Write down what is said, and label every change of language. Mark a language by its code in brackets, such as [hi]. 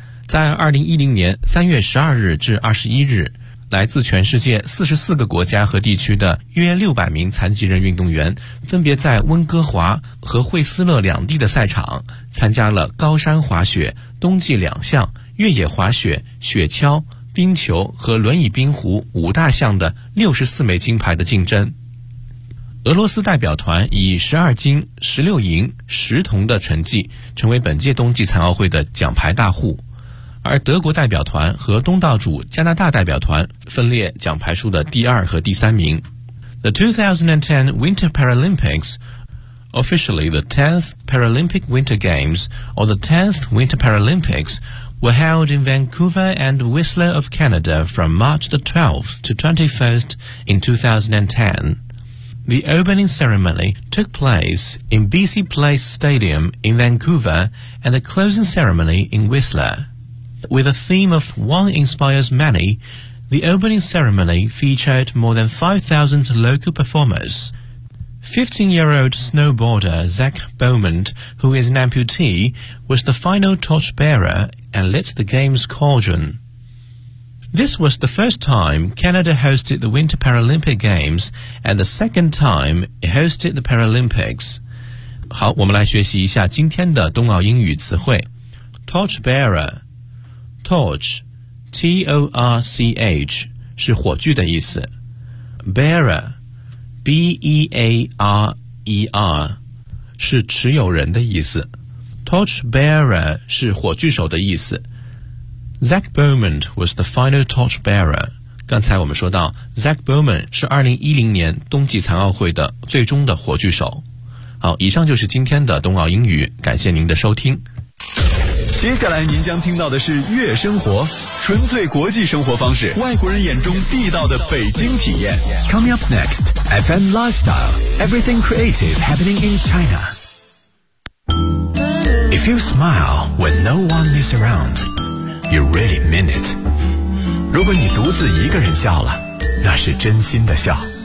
[zh] 在2010年3月12日至21日，来自全世界44个国家和地区的约600名残疾人运动员分别在温哥华和惠斯勒两地的赛场参加了高山滑雪、冬季两项、越野滑雪、雪橇、冰球和轮椅冰壶五大项的64枚金牌的竞争。俄罗斯代表团以12金、16银、10铜的成绩成为本届冬季残奥会的奖牌大户，而德国代表团和东道主加拿大代表团分列奖牌数的第二和第三名。 [en] The 2010 Winter Paralympics, officially the 10th Paralympic Winter Games or the 10th Winter Paralympics,were held in Vancouver and Whistler of Canada from March the 12th to 21st in 2010. The opening ceremony took place in BC Place Stadium in Vancouver and the closing ceremony in Whistler. With a theme of One Inspires Many, the opening ceremony featured more than 5,000 local performers. 15-year-old snowboarder Zach Bowman, who is an amputee, was the final torchbearer and lit the game's cauldron. This was the first time Canada hosted the Winter Paralympic Games and the second time it hosted the Paralympics. [zh] 好，我们来学习一下今天的冬奥英语词汇。 Torchbearer, torch, T-O-R-C-H, 是火炬的意思。 Bearer,B-E-A-R-E-R, 是持有人的意思。 [en] Torchbearer [zh] 是火炬手的意思。 [en] Zach Bowman was the final torchbearer. [zh] 刚才我们说到 Zach Bowman 是2010年冬季残奥会的最终的火炬手。好，以上就是今天的冬奥英语，感谢您的收听。接下来您将听到的是月生活，纯粹国际生活方式，外国人眼中地道的北京体验。 [en] Coming up next, FM Lifestyle, Everything Creative Happening in China. If you smile when no one is around, you really mean it. [zh] 如果你独自一个人笑了，那是真心的笑。